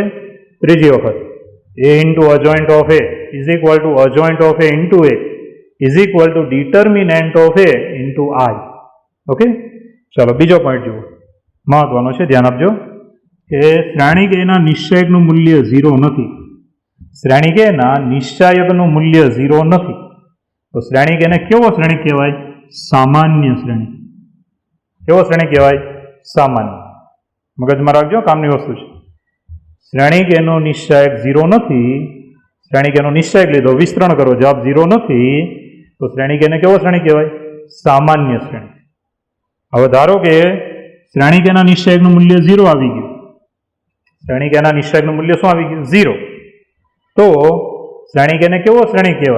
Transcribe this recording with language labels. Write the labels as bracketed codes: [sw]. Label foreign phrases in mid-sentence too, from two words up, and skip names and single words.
[gu] ત્રીજી વખત [en] A into adjoint of A is equal to adjoint of A into A is equal to determinant of A into I. [gu] ઓકે, ચાલો બીજો પોઈન્ટ જુઓ, મહત્વનો છે, ધ્યાન આપજો કે શ્રેણિક એના નિશ્ચયકનું મૂલ્ય 0 નથી. શ્રેણિક એના નિશ્ચયકનું મૂલ્ય 0 નથી. તો શ્રેણિક એને કેવો શ્રેણિક કહેવાય? સામાન્ય શ્રેણી। કેવો શ્રેણી કહેવાય? सामान्य। મગજમાં રાખજો, કામની વસ્તુ છે। શ્રેણિક એનો નિશ્ચાયક 0 નથી, શ્રેણિક એનો નિશ્ચાયક લીધો, વિસ્તરણ કરો, જવાબ 0 નથી, તો શ્રેણિક એને કેવો શ્રેણી કહેવાય? સામાન્ય શ્રેણી। હવે ધારો કે શ્રેણિક એના નિશ્ચાયકનું મૂલ્ય 0 આવી ગયું, શ્રેણિક એના નિશ્ચાયકનું મૂલ્ય શું આવી ગયું? 0। તો શ્રેણિક એને કેવો શ્રેણી કહેવાય?